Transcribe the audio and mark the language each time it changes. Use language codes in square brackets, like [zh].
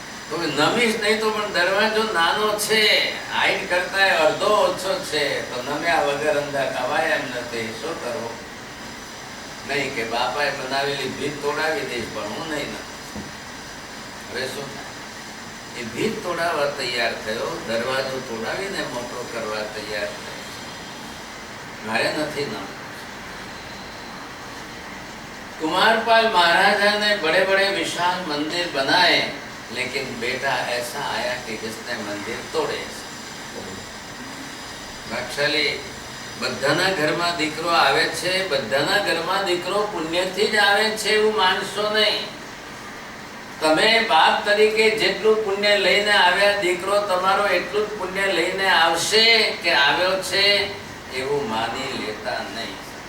[gu] તો નમીશ નહીં તો પણ દરવાજો નાનો છે, હાઈટ કરતા અડધો ઓછો છે, તો નમ્યા વગર અંદર અવાય એમ નથી. શું કરવું? નહીં કે બાપાએ બનાવેલી ભીત તોડાવી દઈશ પણ હું નહીં નમ. હવે શું થાય? એ ભીત તોડાવવા તૈયાર થયો, દરવાજો તોડાવીને મોટો કરવા તૈયાર થયો. મારે નથી નમ. [hi] कुमारपाल महाराजा ने बड़े बड़े विशाल मंदिर बनाए, लेकिन बेटा ऐसा आया कि जिसने मंदिर तोड़े. [gu] ભાગશાળી બધાના ઘરમાં દીકરો આવે છે, બધાના ઘરમાં દીકરો પુણ્યથી જ આવે છે એવું માનશો નહીં. તમે બાપ તરીકે જેટલું પુણ્ય લઈને આવ્યા, દીકરો તમારો એટલું જ પુણ્ય લઈને આવશે કે આવ્યો છે એવું માની લેતા નહીં.